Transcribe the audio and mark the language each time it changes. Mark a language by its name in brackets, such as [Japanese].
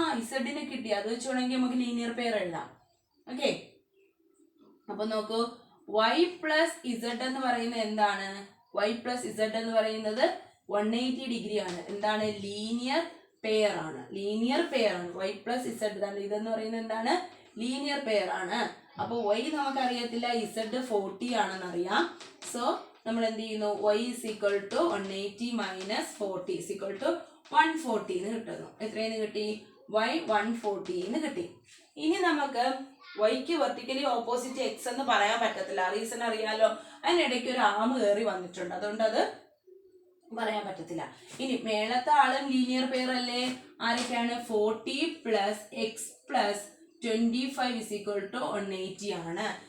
[Malayalam] ഇസഡിനെ കിട്ടി, അത് വെച്ചോണെങ്കിൽ നമുക്ക് ലീനിയർ പെയർ എഴുതാം. ഓക്കെ, അപ്പൊ നോക്കൂ, വൈ പ്ലസ് ഇസഡ് എന്ന് പറയുന്നത് എന്താണ്? y പ്ലസ് ഇസഡ് എന്ന് പറയുന്നത് 180 ഡിഗ്രി ആണ്. എന്താണ്? ലീനിയർ പെയർ ആണ്. ലീനിയർ പെയർ ആണ് y പ്ലസ് ഇസഡ്. ഇതെന്ന് പറയുന്നത് എന്താണ്? ലീനിയർ പെയർ ആണ്. അപ്പൊ y നമുക്കറിയത്തില്ല, ഇസഡ് 40 ആണെന്ന് അറിയാം. സോ നമ്മൾ എന്ത് ചെയ്യുന്നു? [English] y is equal to 180 minus 40 is equal to 140 [Malayalam] എന്ന് കിട്ടുന്നു. എത്രയെന്ന് കിട്ടി? y 140 എന്ന് കിട്ടി. ഇനി നമുക്ക് വൈക്ക് വെർട്ടിക്കലി ഓപ്പോസിറ്റ് എക്സ് എന്ന് പറയാൻ പറ്റത്തില്ല. റീസൺ അറിയാലോ, അതിനിടയ്ക്ക് ഒരു ആം കയറി വന്നിട്ടുണ്ട്. അതുകൊണ്ട് അത് പറയാൻ പറ്റത്തില്ല. ഇനി മേളത്തെ ആളും ലീനിയർ പെയർ അല്ലേ? ആരൊക്കെയാണ്? [English] 40 plus x plus 25 is equal to 180 [Malayalam] ആണ്.